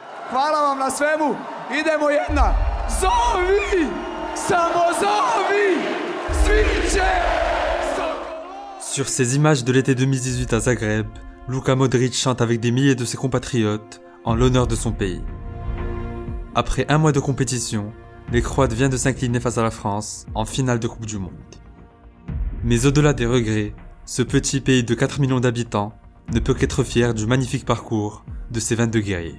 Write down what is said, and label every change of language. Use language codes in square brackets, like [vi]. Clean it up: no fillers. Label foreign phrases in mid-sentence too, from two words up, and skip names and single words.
[hr] Hvala vam na svemu. Idemo jedna. Zovi! Samo zovi! Sviće! [fr] Sur ces images de l'été 2018 à Zagreb, Luka Modric chante avec des milliers de ses compatriotes en l'honneur de son pays. Après un mois de compétition, les Croates viennent de s'incliner face à la France en finale de Coupe du Monde. Mais au-delà des regrets, ce petit pays de 4 millions d'habitants ne peut qu'être fier du magnifique parcours de ses 22 guerriers.